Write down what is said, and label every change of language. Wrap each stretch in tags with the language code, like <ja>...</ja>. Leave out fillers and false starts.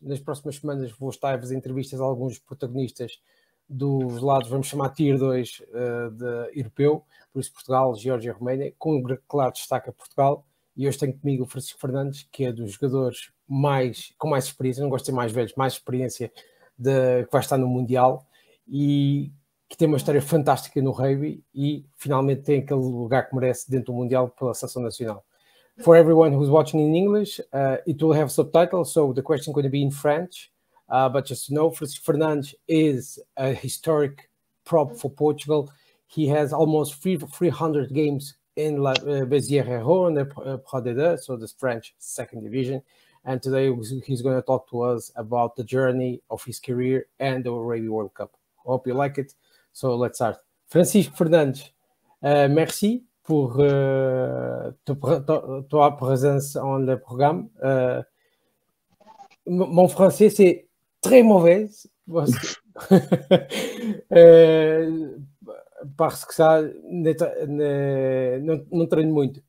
<pt>Nas próximas semanas vou estar a fazer entrevistas a alguns protagonistas dos lados, vamos chamar Tier 2 de europeu, por isso Portugal, Geórgia e Roménia, com um claro destaque a Portugal. E hoje tenho comigo o Francisco Fernandes, que é dos jogadores com mais experiência, não gosto de ser mais velhos, mais experiência, que vai estar no Mundial e que tem uma história fantástica no rugby e finalmente tem aquele lugar que merece dentro do Mundial pela seleção nacional.</pt> <en>For everyone who's watching in English, it will have subtitles, so the question is going to be in French. But just to know, Francisco Fernandes is a historic prop for Portugal. He has almost 300 games in La Béziers-Hérault in the Pro D2, so the French second division. And today he's going to talk to us about the journey of his career and the Rugby World Cup. Hope you like it. So let's start.</en> <fr>Francisco Fernandes, merci pour ta présence dans le programme. Mon français, c'est très mauvais parce que ça</fr> <pt>não treino muito.</pt>